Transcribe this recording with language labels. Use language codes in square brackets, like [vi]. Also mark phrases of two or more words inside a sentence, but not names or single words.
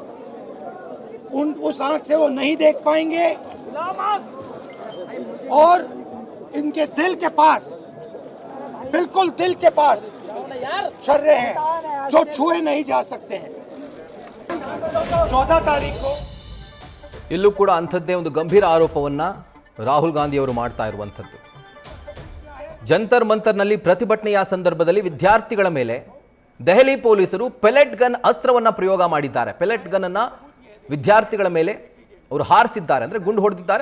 [hi] उस आंख से वो नहीं देख पाएंगे, और इनके दिल के पास, बिल्कुल दिल के पास छर्रे हैं जो छुए नहीं जा सकते हैं। 14 तारीख को [kn] ಇಲ್ಲೂ ಕೂಡ ಅಂಥದ್ದೇ ಒಂದು ಗಂಭೀರ ಆರೋಪವನ್ನ ರಾಹುಲ್ ಗಾಂಧಿ ಅವರು ಮಾಡ್ತಾ ಇರುವಂಥದ್ದು. ಜಂತರ್ ಮಂತರ್ನಲ್ಲಿ ಪ್ರತಿಭಟನೆಯ ಸಂದರ್ಭದಲ್ಲಿ ವಿದ್ಯಾರ್ಥಿಗಳ ಮೇಲೆ ದೆಹಲಿ ಪೊಲೀಸರು [en] pellet gun [kn] ಅಸ್ತ್ರವನ್ನ ಪ್ರಯೋಗ ಮಾಡಿದ್ದಾರೆ. [en] pellet gun [kn] ಅನ್ನ ವಿದ್ಯಾರ್ಥಿಗಳ ಮೇಲೆ ಅವರು ಹಾರಿಸಿದ್ದಾರೆ, ಅಂದ್ರೆ ಗುಂಡು ಹೊಡೆದಿದ್ದಾರೆ.